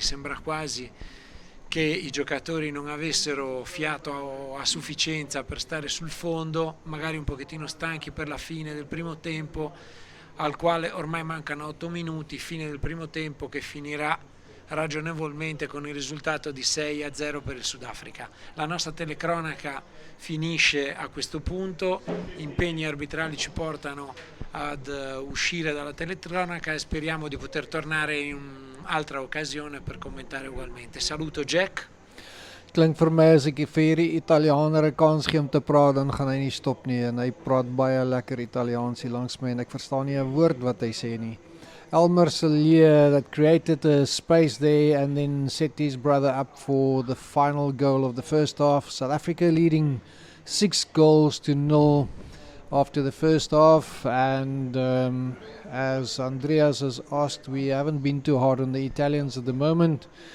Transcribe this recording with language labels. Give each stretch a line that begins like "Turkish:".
Italian: Sembra quasi che i giocatori non avessero fiato a sufficienza per stare sul fondo, magari un pochettino stanchi per la fine del primo tempo, al quale ormai mancano 8 minuti, fine del primo tempo che finirà ragionevolmente con il risultato di 6-0 per il Sudafrica. La nostra telecronaca finisce a questo punto, impegni arbitrali ci portano ad uscire dalla telecronaca e speriamo di poter tornare in un'altra occasione per commentare ugualmente. Saluto Jack.
Afrikaans: Klink vir my as ek vir hierdie Italianer 'n kans gee om te praat, dan gaan hy nie stop nie, en hy praat baie lekker Italiaans hier langs my en ek verstaan nie 'n woord wat hy sê nie.
English: Elmer Salier, that created a space there and then set his brother up for the final goal of the first half. South Africa leading 6-0 after the first half, and as Andreas has asked, we haven't been too hard on the Italians at the moment.